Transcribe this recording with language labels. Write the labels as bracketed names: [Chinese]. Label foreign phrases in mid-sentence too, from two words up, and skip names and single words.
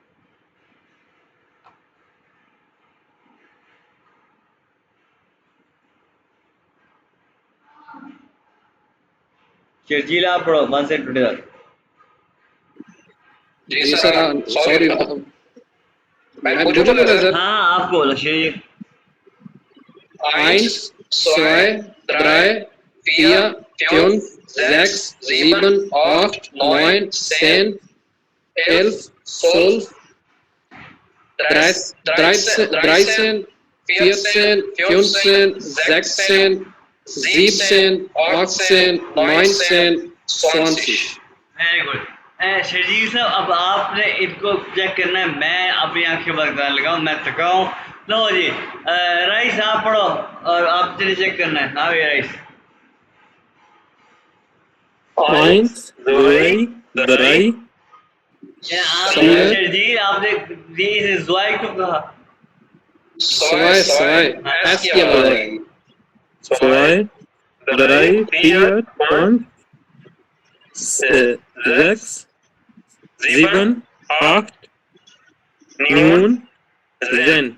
[Hindi] शर्जील आप पढ़ो 1 से 20 तक। जी सर, सॉरी मैं पूछूं पहले सर। हाँ आप बोलो शर्जील। [German] Eins, zwei, drei, vier, fünf, sechs, sieben, acht, neun, 10, 11, 12, 13, 14, 15, 16, 17, 18, 19, 20. [English] very good. [Hindi] शर्जील साहब अब आपने इनको चेक करना है, मैं अपनी आंखें बंद कर लगाऊं, मैं थका हूँ। लो जी राइस आप पढ़ो और आप चलिए चेक करना है। हाँ भैया राइस। [German] Eins, zwei, drei, [Hindi] आप [German] Vier. [Hindi] शर्जील आपने ये ज़्वाई क्यों कहा? zwei, S की आवाज आएगी। 2, 3, 4, 5, 6, 7, 8, 9, 10.